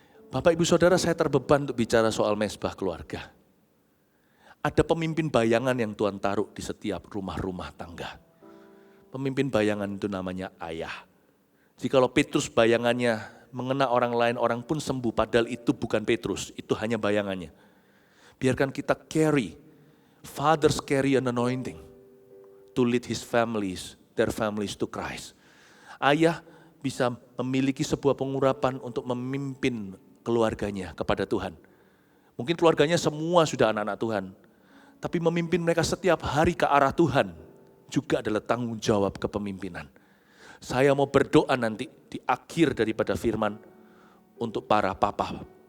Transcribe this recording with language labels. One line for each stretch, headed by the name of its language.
Indonesian: Bapak Ibu Saudara, saya terbeban untuk bicara soal mezbah keluarga. Ada pemimpin bayangan yang Tuhan taruh di setiap rumah-rumah tangga. Pemimpin bayangan itu namanya ayah. Jikalau Petrus bayangannya mengena orang lain, orang pun sembuh. Padahal itu bukan Petrus, itu hanya bayangannya. Biarkan kita
English: carry, fathers carry an anointing to lead their families to Christ.
Indonesian: Ayah bisa memiliki sebuah pengurapan untuk memimpin keluarganya kepada Tuhan. Mungkin keluarganya semua sudah anak-anak Tuhan. Tapi memimpin mereka setiap hari ke arah Tuhan juga adalah tanggung jawab kepemimpinan. Saya mau berdoa nanti di akhir daripada firman untuk para papa.